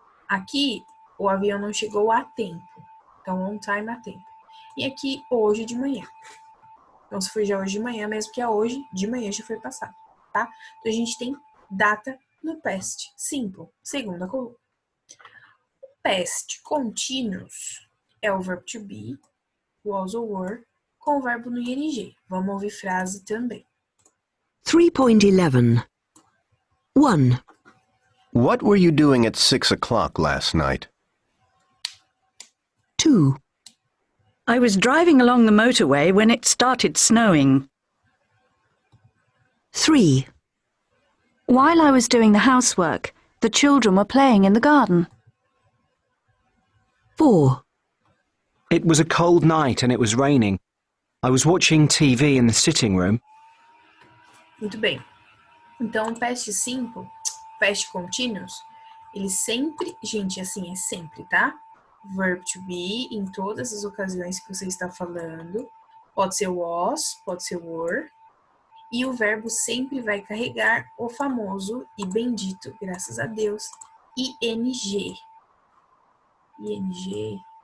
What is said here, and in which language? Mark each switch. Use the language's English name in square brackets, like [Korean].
[Portuguese] Aqui o avião não chegou a tempo. Então, on time a tempo. E aqui, hoje de manhã. Então, se for já hoje de manhã, mesmo que é hoje, de manhã já foi passado, tá? Então, a gente tem data no past simple, segunda coluna. Past continuous é o verbo to be, was ou were, com o verbo no ing. Vamos ouvir frase também. 3.11. 1. [English] What were you doing at 6 o'clock last night? 2. I was driving along the motorway when it started snowing. 3. While I was doing the housework, the children were playing in the garden. 4. It was a cold night and it was raining. I was watching TV in the sitting room. [Portuguese] Muito bem. Então, past simple, past continuous, ele sempre, gente, assim, é sempre, tá? Verb to be em todas as ocasiões que você está falando. Pode ser was, pode ser were. E o verbo sempre vai carregar o famoso e bendito, graças a Deus, ing. ing.